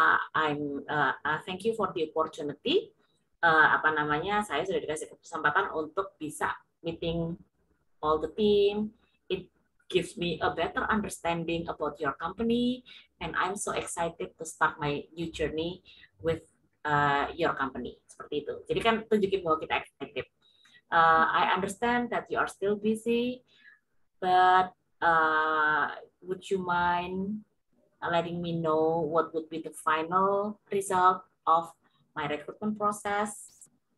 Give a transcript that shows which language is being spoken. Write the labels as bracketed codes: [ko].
[en] Thank you for the opportunity. [id] Saya sudah dikasih kesempatan untuk bisa [en] meeting all the team. It gives me a better understanding about your company, and I'm so excited to start my new journey with your company. [id] Seperti itu. Jadi kan tunjukin bahwa kita [en] excited. I understand that you are still busy, but would you mind letting me know what would be the final result of my recruitment process?